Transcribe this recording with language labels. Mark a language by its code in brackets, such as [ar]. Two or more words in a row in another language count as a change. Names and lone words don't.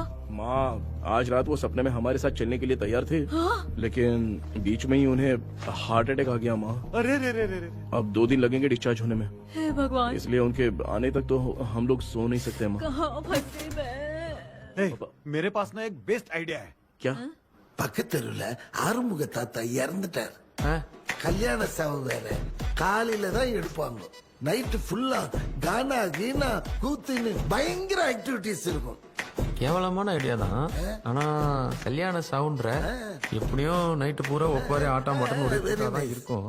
[hi] माँ, आज रात वो सपने में हमारे साथ चलने के लिए तैयार थे, लेकिन बीच में ही उन्हें [en] heart attack [hi] आ गया माँ। अरे रे रे रे रे। अब 2 दिन लगेंगे डिस्चार्ज होने में, हे भगवान, इसलिए उनके आने तक तो हम लोग सो नहीं सकते माँ। कहाँ फंसे मैं? मेरे पास ना एक [en] best idea [hi] है। क्या? [ta] பக்கத்தெருவுல ஆறுமுக தாத்தா இறந்துட்டார். கல்யாண சாவு வேற. காலையில தான் எடுப்பாங்க. நைட் ஃபுல்லா கானா கீனா கூத்துன்னு பயங்கர ஆக்டிவிட்டிஸ் இருக்கும். கேவலமான ஐடியா தான். ஆனா கல்யாண சவுண்ட்ற எப்படியும் நைட்டு பூரா ஒப்பாரி ஆட்டம் பாட்டம் தான் இருக்கும்.